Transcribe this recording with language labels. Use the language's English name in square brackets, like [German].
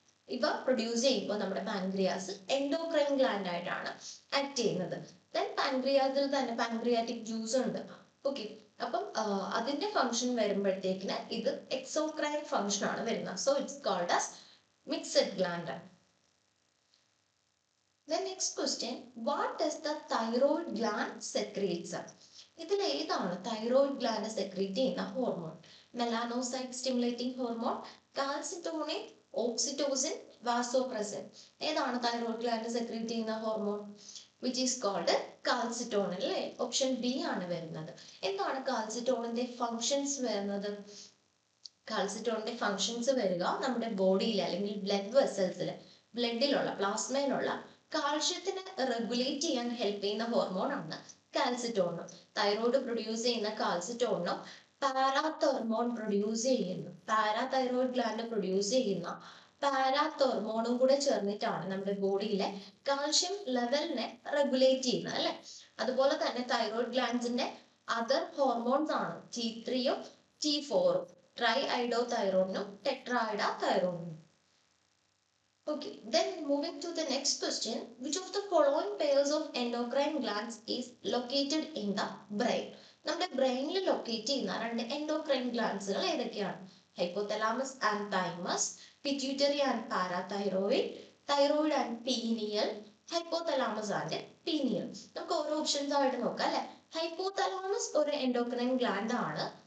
[Malayalam] ഇവ പ്രൊഡ്യൂസ് ചെയ്യുമ്പോൾ നമ്മുടെ പാൻക്രിയാസ് എൻഡോക്രൈൻ ഗ്ലാൻഡ് ആയിട്ടാണ് ആക്ട് ചെയ്യുന്നത്. ദെൻ പാൻക്രിയാസിൽ തന്നെ പാൻക്രിയാറ്റിക് ജ്യൂസ് ഉണ്ട്. ഓക്കെ, അപ്പം അതിന്റെ ഫംഗ്ഷൻ വരുമ്പോഴത്തേക്കിന് ഇത് എക്സോക്രൈൻ ഫംഗ്ഷൻ ആണ് വരുന്നത്. [English] So it's called as mixed gland. The next question, what does the thyroid gland secretes? [Malayalam] ഇതിൽ ഏതാണ് തൈറോയ്ഡ് ഗ്ലാൻഡ് സെക്രീറ്റ് ചെയ്യുന്ന hormone? [English] Melanocyte stimulating hormone, calcitonin, oxytocin, vasopressin. [Malayalam] ഏതാണ് തൈറോയ്ഡ് ഗ്ലാൻഡ് സെക്രീറ്റ് ചെയ്യുന്ന hormone? [English] which is called calcitonin [Malayalam] അല്ലേ. Option B ആണ് വരുന്നത്. എന്താണ് കാൽസിറ്റോണിന്റെ functions വരുന്നത്? കാൽസിറ്റോണിന്റെ ഫങ്ഷൻസ് വരിക നമ്മുടെ ബോഡിയിൽ അല്ലെങ്കിൽ ബ്ലഡ് വെസൽസിൽ, ബ്ലഡിലുള്ള പ്ലാസ്മയിലുള്ള കാൽഷ്യത്തിനെ റെഗുലേറ്റ് ചെയ്യാൻ ഹെൽപ്പ് ചെയ്യുന്ന ഹോർമോൺ ആണ് കാൽസിറ്റോണിനും. തൈറോയ്ഡ് പ്രൊഡ്യൂസ് ചെയ്യുന്ന കാൽസിറ്റോണിനും പാരാതെർമോൺ പ്രൊഡ്യൂസ് ചെയ്യുന്നു, പാരാതൈറോയ്ഡ് ഗ്ലാൻഡ് പ്രൊഡ്യൂസ് ചെയ്യുന്ന പാരാതെർമോണും കൂടെ ചേർന്നിട്ടാണ് നമ്മുടെ ബോഡിയിലെ കാൽഷ്യം ലെവലിനെ റെഗുലേറ്റ് ചെയ്യുന്നത് അല്ലെ. അതുപോലെ തന്നെ തൈറോയ്ഡ് ഗ്ലാൻഡ്സിന്റെ അതർ ഹോർമോൺസ് ആണ് T3യും T4ഉം, try ഐഡോതൈറോണിനും ടെട്രാഐഡോതൈറോണിനും. [English] Okay, then moving to the next question, which of the following pairs of endocrine glands is located in the brain? [Malayalam] നമ്മുടെ ബ്രെയിനിൽ ലൊക്കേറ്റ് ചെയ്യുന്ന രണ്ട് എൻഡോക്രൈൻ ഗ്ലാൻഡ്സുകൾ ഏതൊക്കെയാണ്? [English] Hypothalamus and thymus, pituitary and parathyroid, thyroid and pineal, hypothalamus and pineal. [Malayalam] നമുക്ക് ഓരോ options ആയിട്ട് നോക്കാം അല്ലെ. ഹൈപ്പോതലാമസ് ഒരു എൻഡോക്രൈൻ ഗ്ലാൻഡ് ആണ്.